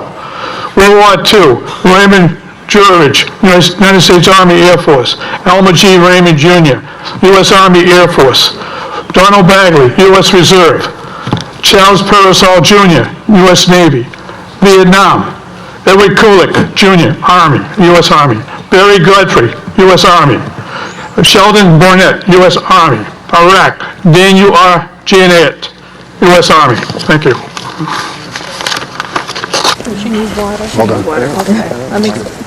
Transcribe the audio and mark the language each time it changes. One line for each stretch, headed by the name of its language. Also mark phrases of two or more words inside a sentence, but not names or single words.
English: World War II, Raymond Jurich, United States Army Air Force. Elmer G. Raymond Jr., U.S. Army Air Force. Donald Bagley, U.S. Reserve. Charles Parasol Jr., U.S. Navy. Vietnam. Edward Kulik, Jr., Army, U.S. Army. Barry Godfrey, U.S. Army. Sheldon Burnett, U.S. Army. Iraq, Daniel R. Janet, U.S. Army. Thank you. Does she need water? Hold on. Okay. Let me.